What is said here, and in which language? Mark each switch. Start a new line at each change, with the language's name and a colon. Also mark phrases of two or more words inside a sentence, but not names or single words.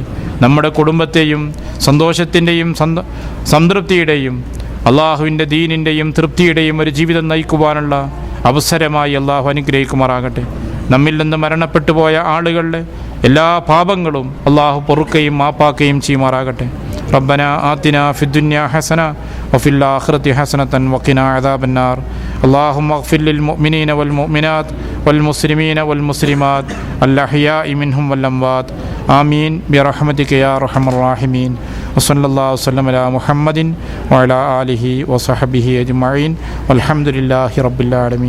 Malayalam: നമ്മുടെ കുടുംബത്തെയും സന്തോഷത്തിൻ്റെയും സംതൃപ്തിയുടെയും അള്ളാഹുവിൻ്റെ ദീനിൻ്റെയും തൃപ്തിയുടെയും ഒരു ജീവിതം നയിക്കുവാനുള്ള അവസരമായി അള്ളാഹു അനുഗ്രഹിക്കുമാറാകട്ടെ. നമ്മിൽ നിന്ന് മരണപ്പെട്ടു പോയ ആളുകളുടെ എല്ലാ പാപങ്ങളും അള്ളാഹു പൊറുക്കുകയും മാപ്പാക്കുകയും ചെയ്യുമാറാകട്ടെ.
Arabic: ربنا آتنا في الدنيا حسنة وفي الآخرة حسنة وقنا عذاب النار. اللهم اغفر للمؤمنين والمؤمنات والمسلمين والمسلمات الأحياء منهم والأموات. آمين برحمتك يا أرحم الراحمين. وصلى الله وسلم على محمد وعلى آله وصحبه أجمعين والحمد لله رب العالمين.